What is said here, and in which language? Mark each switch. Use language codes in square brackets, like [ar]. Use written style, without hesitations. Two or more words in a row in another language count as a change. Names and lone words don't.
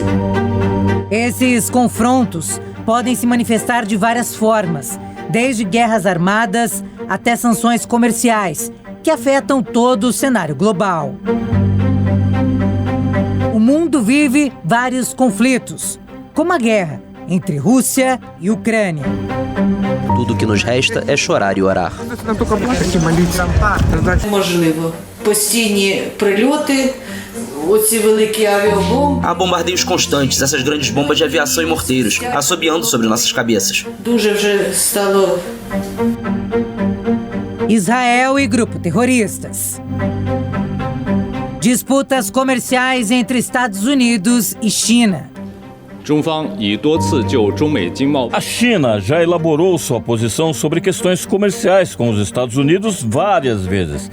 [pt] Esses confrontos podem se manifestar de várias formas, desde guerras armadas até sanções comerciais, que afetam todo o cenário global. O mundo vive vários conflitos, como a guerra entre Rússia e Ucrânia. Tudo que nos resta é chorar e orar. [uk] Можливо. Постійні прильоти, оці великі авіабомби. [pt] Há bombardeios constantes, essas grandes bombas de aviação e morteiros, assobiando sobre nossas cabeças. [uk] Дуже вже стало. [pt] Israel e grupo terroristas. Disputas comerciais entre Estados Unidos e China. A China já elaborou sua posição sobre questões comerciais com os Estados Unidos várias vezes.